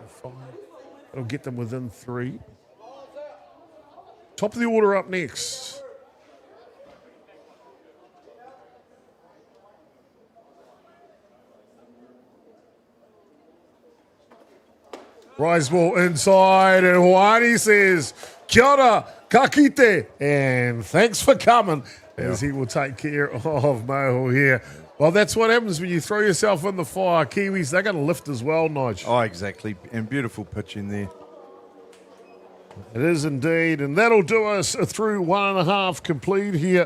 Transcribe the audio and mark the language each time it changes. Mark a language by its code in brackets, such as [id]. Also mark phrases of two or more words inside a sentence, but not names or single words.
[en] 5. It'll get them within 3. Top of the order up next. Rise ball inside, and Juani says, [mi] "Kia ora, ka kite," [en] and thanks for coming, as he will take care of Mohel here. Well, that's what happens when you throw yourself in the fire. Kiwis, they're going to lift as well, Nige. Oh, exactly. And beautiful pitch in there. It is indeed, and that'll do us through 1.5 complete here.